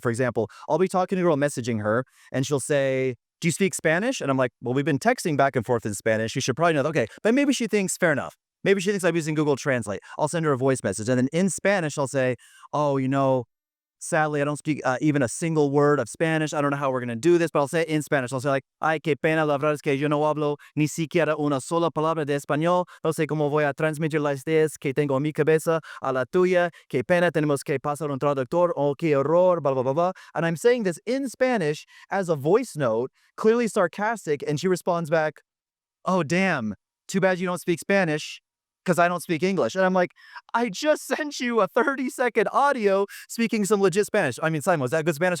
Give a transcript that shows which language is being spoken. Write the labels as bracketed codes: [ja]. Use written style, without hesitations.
[en] For example, I'll be talking to a girl, messaging her, and she'll say, do you speak Spanish? And I'm like, well, we've been texting back and forth in Spanish. You should probably know that. Okay, but maybe she thinks, fair enough. Maybe she thinks I'm using Google Translate. I'll send her a voice message, and then in Spanish, I'll say, oh, you know, sadly, I don't speak even a single word of Spanish. I don't know how we're going to do this, but I'll say it in Spanish. I'll say like, [es] ay, qué pena, la verdad es que yo no hablo ni siquiera una sola palabra de español. No sé cómo voy a transmitir las ideas que tengo en mi cabeza a la tuya. Qué pena, tenemos que pasar un traductor. Oh, qué horror, blah, blah, blah, blah. [en] And I'm saying this in Spanish as a voice note, clearly sarcastic, and she responds back, oh, damn, too bad you don't speak Spanish, because I don't speak English. And I'm like, I just sent you a 30-second audio speaking some legit Spanish. I mean, Simon, was that good Spanish?